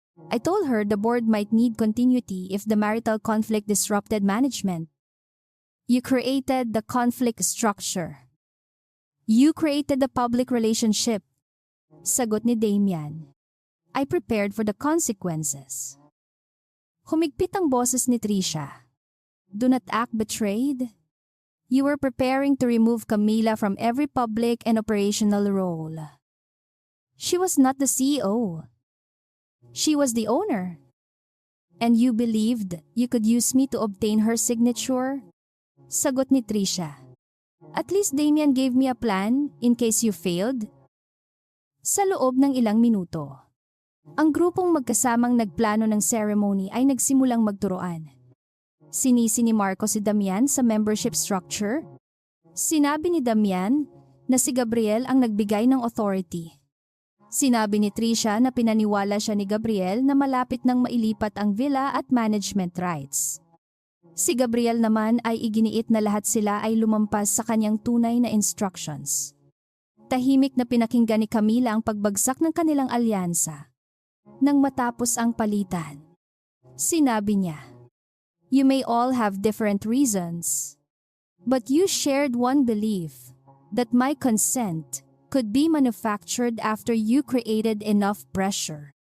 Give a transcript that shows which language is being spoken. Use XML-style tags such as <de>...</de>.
<en>I told her the board might need continuity if the marital conflict disrupted management. You created the conflict structure. You created the public relationship.</en> <tl>Sagot ni Damian.</tl> <en>I prepared for the consequences.</en> <tl>Humigpit ang boses ni Trisha.</tl> <en>Do not act betrayed. You were preparing to remove Camila from every public and operational role. She was not the CEO. She was the owner. And you believed you could use me to obtain her signature?</en> <tl>Sagot ni Trisha.</tl> <en>At least Damian gave me a plan in case you failed.</en> <tl>Sa loob ng ilang minuto, ang grupong magkasamang nagplano ng ceremony ay nagsimulang magturoan. Sinisi ni Marco si Damian sa membership structure. Sinabi ni Damian na si Gabriel ang nagbigay ng authority. Sinabi ni Trisha na pinaniwala siya ni Gabriel na malapit nang mailipat ang villa at management rights. Si Gabriel naman ay iginiit na lahat sila ay lumampas sa kanyang tunay na instructions. Tahimik na pinakinggan ni Camila ang pagbagsak ng kanilang alyansa. Nang matapos ang palitan, sinabi niya,</tl> <en>You may all have different reasons, but you shared one belief, that my consent could be manufactured after you created enough pressure.</en>